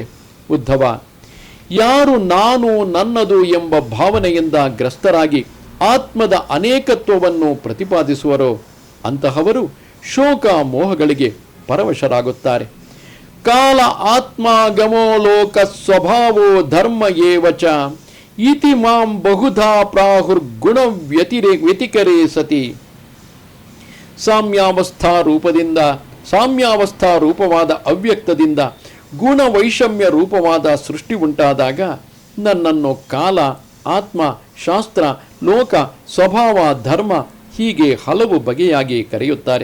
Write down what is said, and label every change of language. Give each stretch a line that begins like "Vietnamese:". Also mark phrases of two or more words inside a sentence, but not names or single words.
Kannada: ಉದ್ಧವ, ಯಾರು ನಾನು ನನ್ನದು ಎಂಬ ಭಾವನೆಯಿಂದ ಗ್ರಸ್ತರಾಗಿ ಆತ್ಮದ ಅನೇಕತ್ವವನ್ನು ಪ್ರತಿಪಾದಿಸುವರೋ ಅಂತಹವರು ಶೋಕ ಮೋಹಗಳಿಗೆ ಪರವಶರಾಗುತ್ತಾರೆ.
Sanskrit: ಕಾಲ ಆತ್ಮ ಗಮೋ ಲೋಕ ಸ್ವಭಾವೋ ಧರ್ಮ ಏವ ಚ ಇತಿ ಮಾಂ ಬಹುಧಾ ಪ್ರಾಹುರ್ಗುಣ ವ್ಯತಿಕರೇ ಸತಿ.
Kannada: ಸಾಮ್ಯಾವಸ್ಥಾ ರೂಪವಾದ ಅವ್ಯಕ್ತದಿಂದ ಗುಣ ವೈಷಮ್ಯ ರೂಪವಾದ ಸೃಷ್ಟಿ ಉಂಟಾದಾಗ ನನ್ನನ್ನು ಕಾಲ, ಆತ್ಮ, ಶಾಸ್ತ್ರ, ಲೋಕ, ಸ್ವಭಾವ, ಧರ್ಮ ಹೀಗೆ ಹಲವು ಬಗೆಯಾಗಿ ಕರೆಯುತ್ತಾರೆ.